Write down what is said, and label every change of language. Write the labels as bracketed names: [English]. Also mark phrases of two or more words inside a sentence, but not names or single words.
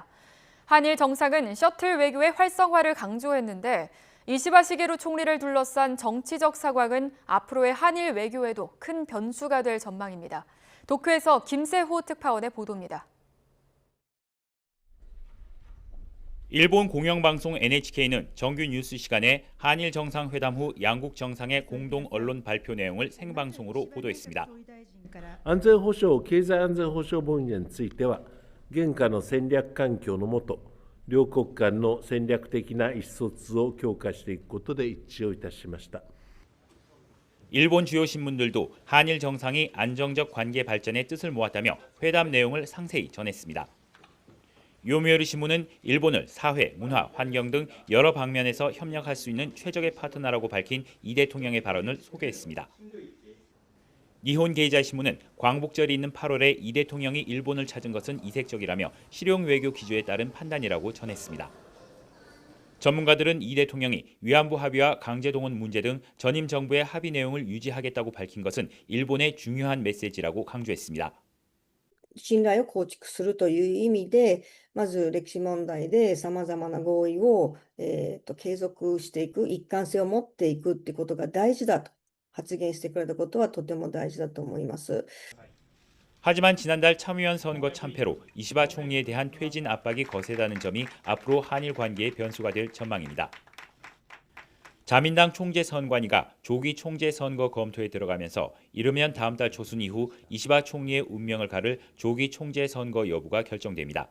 [Korean] 한일 정상은 셔틀 외교의 활성화를 강조했는데 이시바 시게루 총리를 둘러싼 정치적 상황은 앞으로의 한일 외교에도 큰 변수가 될 전망입니다. 도쿄에서 김세호 특파원의 보도입니다. 일본 공영방송 NHK는 정규 뉴스 시간에 한일 정상회담 후 양국 정상의 공동 언론 발표 내용을 생방송으로 보도했습니다. [Japanese] 安全保障、経済安全保障分野については、現下の戦略環境の下、両国間の戦略的な意思疎通を強化していくことで一致をいたしました。 [Korean] 일본 주요 신문들도 한일 정상이 안정적 관계 발전의 뜻을 모았다며 회담 내용을 상세히 전했습니다. 요미우리 신문은 일본을 사회, 문화, 환경 등 여러 방면에서 협력할 수 있는 최적의 파트너라고 밝힌 이 대통령의 발언을 소개했습니다. 니혼 게이자 신문은 광복절이 있는 8월에 이 대통령이 일본을 찾은 것은 이색적이라며 실용 외교 기조에 따른 판단이라고 전했습니다. 전문가들은 이 대통령이 위안부 합의와 강제동원 문제 등 전임 정부의 합의 내용을 유지하겠다고 밝힌 것은 일본의 중요한 메시지라고 강조했습니다. [Japanese] 信頼を構築するという意味で、まず歴史問題でさまざまな合意を、継続していく、一貫性を持っていくってことが大事だと発言してくれたことはとても大事だと思います。 [Korean] 하지만 지난달 참의원 선거 참패로 이시바 총리에 대한 퇴진 압박이 거세다는 점이 앞으로 한일 관계의 변수가 될 전망입니다. 자민당 총재 선관위가 조기 총재 선거 검토에 들어가면서 이르면 다음 달 초순 이후 이시바 총리의 운명을 가를 조기 총재 선거 여부가 결정됩니다.